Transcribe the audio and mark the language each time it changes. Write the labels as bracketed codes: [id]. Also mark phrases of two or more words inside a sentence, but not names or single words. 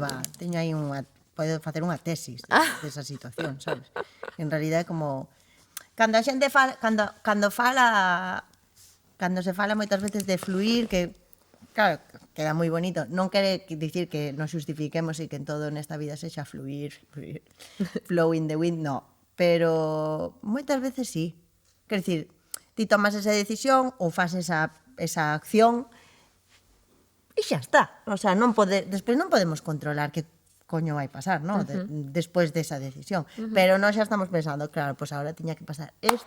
[gl] va, teño aí podo facer unha tesis desa situación, sabes? [es] En realidad [gl] é como cando a xente fala, cando se fala moitas veces de fluir, que claro, queda moi bonito. Non quere dicir que nos justifiquemos e que en todo nesta vida sexa fluir, [en] flow in the wind, [gl] no. Pero moitas veces sí. Quer dicir, ti tomas esa decisión ou fas esa acción e xa está. [es] O sea, [gl] despois non podemos controlar que coño vai pasar, ¿no? Despois desa decisión. Pero nós xa estamos pensando, claro, [es] pues ahora [gl] tiña que pasar esto.